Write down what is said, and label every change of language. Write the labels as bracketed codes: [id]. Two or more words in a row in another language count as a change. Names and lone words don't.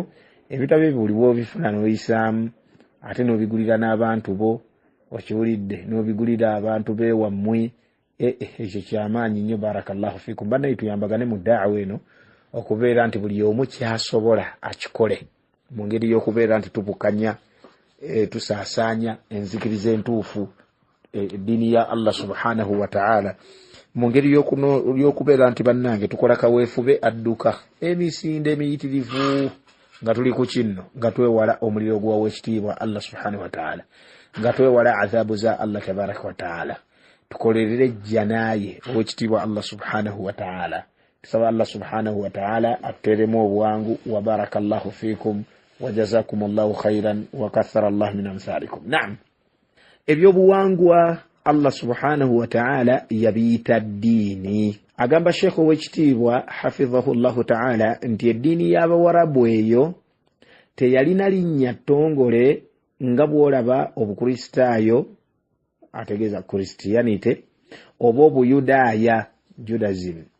[lg] Ebitabo ebyo buli bw'obifuna n'oyisaamu ate n'obigulira n'abantu bo, okiwulidde, n'obigulira abantu beewammwe, ekyo kyamaanyi nnyo, [ar] بارك الله فيكم. [lg] Bannaye tuyambagane mu daawa eno okubeera nti buli omu kyasobola akikole, mu ngeri y'okubeera nti tubukanya tusaasaanya enzikiriza entuufu eddiini ya [ar] الله سبحانه وتعالى, [lg] mu ngeri y'okubeera nti bannange tukola kaweefube adduka emisinde emiyitirivu nga tuli ku kinno, nga twewala omuliro gw'owekitiibwa [ar] الله سبحانه وتعالى, [lg] nga twewala azaabu za [ar] الله تبارك وتعالى. [lg] Tukolerere jjanaaye owekitiibwa [ar] الله سبحانه وتعالى. [lg] Tusaba [ar] الله سبحانه وتعالى [lg] atteremu obuwangu, [ar] وبارك الله فيكم وجزاكم الله خيرا وكثر الله من أمثالكم. [lg] Naam, ebyobuwangwa [ar] الله سبحانه وتعالى [lg] yabiyita ddiini. Agamba Sheikh owekitiibwa [ar] حفظه الله تعالى [lg] nti eddiini y'Abawarabu eyo teyalina linnya ttongole nga bw'olaba obukristaayo, ategeeza Christianity, oba obuyudaaya, Judaism.